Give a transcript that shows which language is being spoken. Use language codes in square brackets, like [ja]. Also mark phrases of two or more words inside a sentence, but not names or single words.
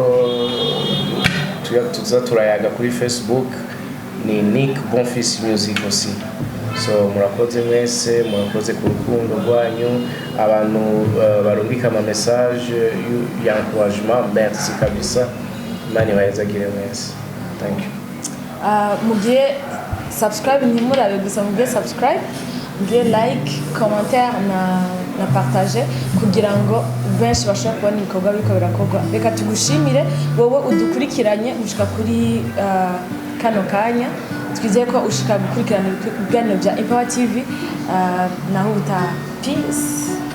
[rn] tuza turayaga kuri Facebook ni Nick Bonfils Music aussi so murakoze mwese murakoze ku rukundo rwanyu abantu barungika ama message ya encouragement merci kabisa mani bayazagire mwese [en] thank you [rn] mugiye subscribe ntimurabe gusa mugiye subscribe mugiye like commentaire na partager kugira ngo benshi bashobora kubona ibikorwa biriko birakorwa reka tugushimire wowe udukurikiranye gushika kuri kano kanya twizeye ko ushika gukurikirana ibiganiro bya Empower TV naho uta peace